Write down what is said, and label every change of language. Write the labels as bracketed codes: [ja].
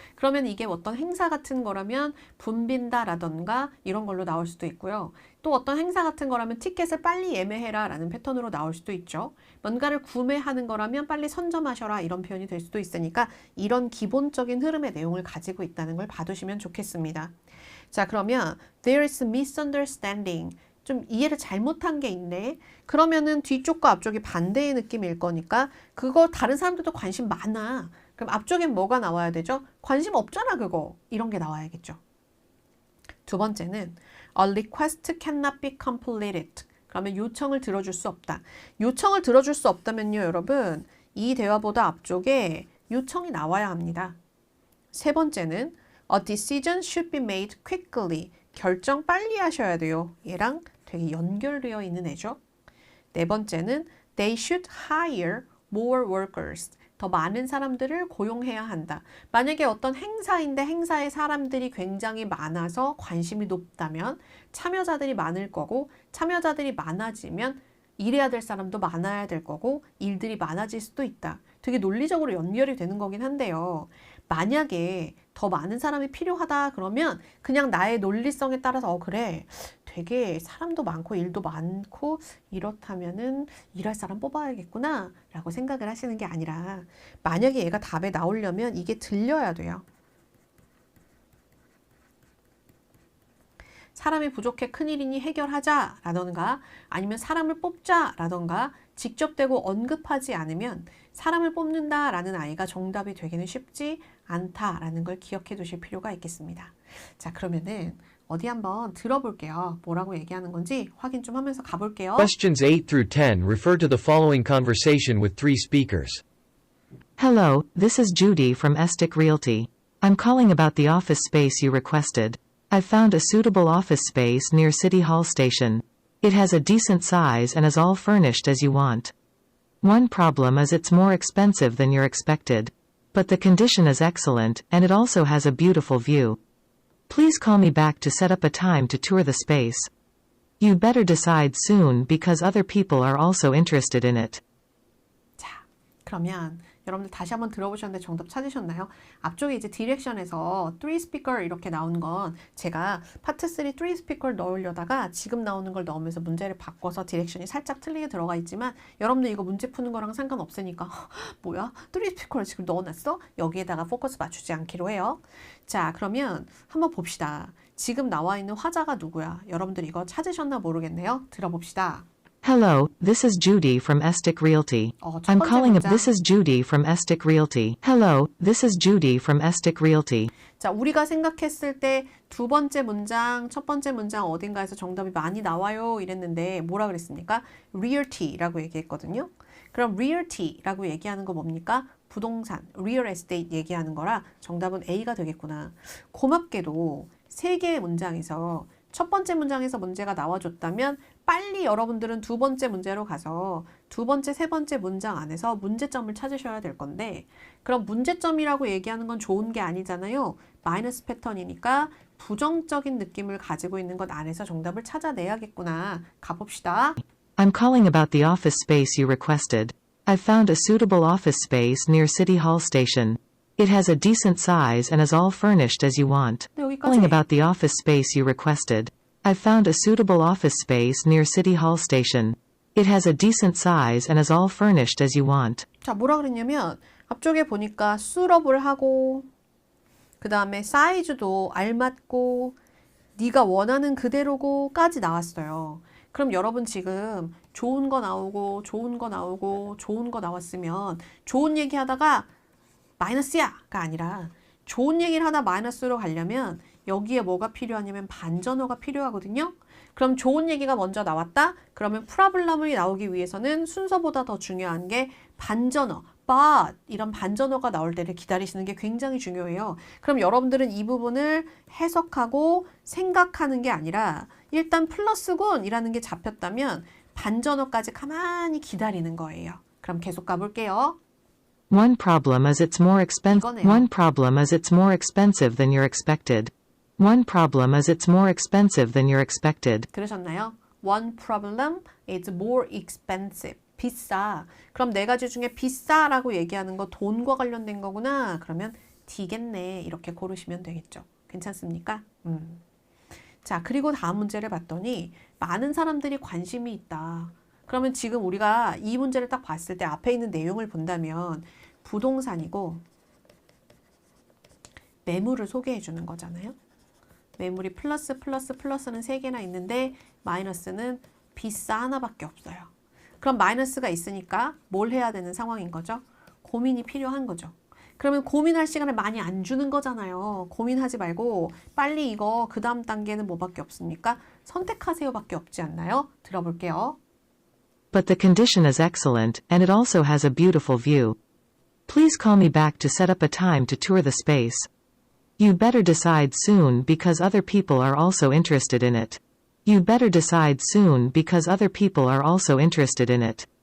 [ko] 그러면 이게 어떤 행사 같은 거라면 붐빈다라던가 이런 걸로 나올 수도 있고요. 또 어떤 행사 같은 거라면 티켓을 빨리 예매해라 라는 패턴으로 나올 수도 있죠. 뭔가를 구매하는 거라면 빨리 선점하셔라 이런 표현이 될 수도 있으니까 이런 기본적인 흐름의 내용을 가지고 있다는 걸 봐두시면 좋겠습니다. 자, 그러면 [en] there is misunderstanding. [ko] 좀 이해를 잘못한 게 있네. 그러면은 뒤쪽과 앞쪽이 반대의 느낌일 거니까 그거 다른 사람들도 관심 많아. 그럼 앞쪽엔 뭐가 나와야 되죠? 관심 없잖아 그거. 이런 게 나와야겠죠. 두 번째는 [en] a request cannot be completed. [ko] 그러면 요청을 들어줄 수 없다. 요청을 들어줄 수 없다면요, 여러분. 이 대화보다 앞쪽에 요청이 나와야 합니다. 세 번째는 [en] A decision should be made quickly. [ko] 결정 빨리 하셔야 돼요. 얘랑 되게 연결되어 있는 애죠. 네 번째는 [en] They should hire more workers. [ko] 더 많은 사람들을 고용해야 한다. 만약에 어떤 행사인데 행사에 사람들이 굉장히 많아서 관심이 높다면 참여자들이 많을 거고 참여자들이 많아지면 일해야 될 사람도 많아야 될 거고 일들이 많아질 수도 있다. 되게 논리적으로 연결이 되는 거긴 한데요. 만약에 더 많은 사람이 필요하다 그러면 그냥 나의 논리성에 따라서 그래 되게 사람도 많고 일도 많고 이렇다면은 일할 사람 뽑아야겠구나 라고 생각을 하시는 게 아니라 만약에 얘가 답에 나오려면 이게 들려야 돼요. 사람이 부족해 큰일이니 해결하자 라던가 아니면 사람을 뽑자 라던가 직접 대고 언급하지 않으면 사람을 뽑는다 라는 아이가 정답이 되기는 쉽지 않다라는 걸 기억해 두실 필요가 있겠습니다. 자, 그러면은 어디 한번 들어볼게요. 뭐라고 얘기하는 건지 확인 좀 하면서 가볼게요. [en] Questions 8 through 10 refer to the following conversation with 3 speakers. Hello, this is Judy from Estic Realty. I'm calling about the office space you requested. I've found a suitable office space near City Hall Station. It has a decent size and is all furnished as you want. One problem is it's more expensive than you're expected. But the condition is excellent, and it also has a beautiful view. Please call me back to set up a time to tour the space. You'd better decide soon because other people are also interested in it. [ko] 자, 그러면 여러분들 다시 한번 들어보셨는데 정답 찾으셨나요? 앞쪽에 이제 디렉션에서 3 speaker 이렇게 나온 건 제가 파트 3 3 speaker 넣으려다가 지금 나오는 걸 넣으면서 문제를 바꿔서 디렉션이 살짝 틀리게 들어가 있지만 여러분들 이거 문제 푸는 거랑 상관없으니까 뭐야? 3 speaker를 지금 넣어놨어? 여기에다가 포커스 맞추지 않기로 해요. 자, 그러면 한번 봅시다. 지금 나와 있는 화자가 누구야? 여러분들 이거 찾으셨나 모르겠네요. 들어봅시다. [en] Hello, this is Judy from Estic Realty. [ko] 첫 [en] I'm [ko] 번째 [en] calling [ko] 문장. [en] This is Judy from Estic Realty. Hello, this is Judy from Estic Realty. [ko] 자, 우리가 생각했을 때 두 번째 문장, 첫 번째 문장 어딘가에서 정답이 많이 나와요 이랬는데 뭐라 그랬습니까? realty라고 얘기했거든요. 그럼 realty라고 얘기하는 거 뭡니까? 부동산, real estate 얘기하는 거라 정답은 A가 되겠구나. 고맙게도 세 개의 문장에서 첫 번째 문장에서 문제가 나와줬다면 빨리 여러분들은 두 번째 문제로 가서 두 번째, 세 번째 문장 안에서 문제점을 찾으셔야 될 건데 그럼 문제점이라고 얘기하는 건 좋은 게 아니잖아요. 마이너스 패턴이니까 부정적인 느낌을 가지고 있는 것 안에서 정답을 찾아내야겠구나. 가봅시다. [en] I'm calling about the office space you requested. I've found a suitable office space near City Hall Station. It has a decent size and is all furnished as you want. [ko] 네, 여기까지. [en] Calling about the office space you requested. I've found a suitable office space near City Hall Station. It has a decent size and is all furnished as you want. [ko] 자, 뭐라 그랬냐면 앞쪽에 보니까 수럽을 하고 그 다음에 사이즈도 알맞고 네가 원하는 그대로고까지 나왔어요. 그럼 여러분 지금 좋은 거 나오고 좋은 거 나오고 좋은 거 나왔으면 좋은 얘기 하다가 마이너스야가 아니라 좋은 얘기를 하다 마이너스로 가려면 여기에 뭐가 필요하냐면 반전어가 필요하거든요. 그럼 좋은 얘기가 먼저 나왔다? 그러면 프라블럼이 나오기 위해서는 순서보다 더 중요한 게 반전어, but 이런 반전어가 나올 때를 기다리시는 게 굉장히 중요해요. 그럼 여러분들은 이 부분을 해석하고 생각하는 게 아니라 일단 플러스군 이라는 게 잡혔다면 반전어까지 가만히 기다리는 거예요. 그럼 계속 가볼게요. [en] One problem is it's more expensive. [ko] 이거네요. [en] One problem is it's more expensive than you're expected. One problem is it's more expensive than you're expected. [ko] 들으셨나요? [en] One problem is more expensive. [ko] 비싸. 그럼 네 가지 중에 비싸라고 얘기하는 거 돈과 관련된 거구나. 그러면 D겠네. 이렇게 고르시면 되겠죠. 괜찮습니까? 자, 그리고 다음 문제를 봤더니 많은 사람들이 관심이 있다. 그러면 지금 우리가 이 문제를 딱 봤을 때 앞에 있는 내용을 본다면 부동산이고 매물을 소개해 주는 거잖아요. 매물이 플러스는 3개나 있는데 마이너스는 비싸 하나밖에 없어요. 그럼 마이너스가 있으니까 뭘 해야 되는 상황인 거죠? 고민이 필요한 거죠. 그러면 고민할 시간을 많이 안 주는 거잖아요. 고민하지 말고 빨리 이거 그 다음 단계는 뭐밖에 없습니까? 선택하세요 밖에 없지 않나요? 들어볼게요. [en] But the condition is excellent, and it also has a beautiful view. Please call me back to set up a time to tour the space. You'd better decide soon because other people are also interested in it. You'd better decide soon because other people are also interested in it.